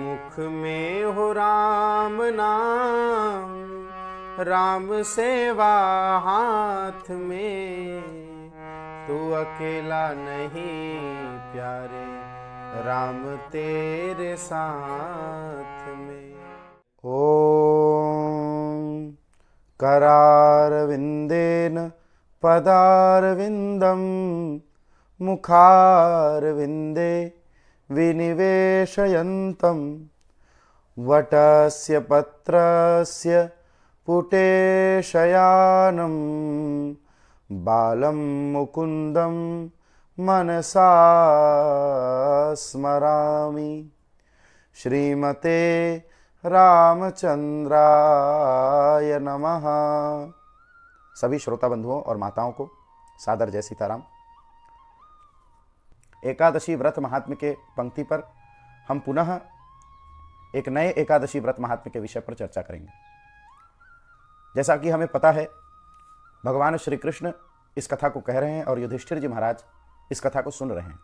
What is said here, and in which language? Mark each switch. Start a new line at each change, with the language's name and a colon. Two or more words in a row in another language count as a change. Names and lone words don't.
Hindi: आँख में हो राम नाम, राम सेवा हाथ में, तू अकेला नहीं प्यारे, राम तेरे साथ में।
Sanskrit: ओम करारविंदेन पदारविंदम, मुखारविंदे विनिवेशयन्तं, वटस्य पत्रस्य पुटे शयानं, बालं मुकुन्दं मनसा स्मरामि। श्रीमते रामचंद्राय नमः।
Hindi: सभी श्रोता बंधुओं और माताओं को सादर जय सीताराम। एकादशी व्रत महात्म्य के पंक्ति पर हम पुनः एक नए एकादशी व्रत महात्म्य के विषय पर चर्चा करेंगे। जैसा कि हमें पता है, भगवान श्री कृष्ण इस कथा को कह रहे हैं और युधिष्ठिर जी महाराज इस कथा को सुन रहे हैं।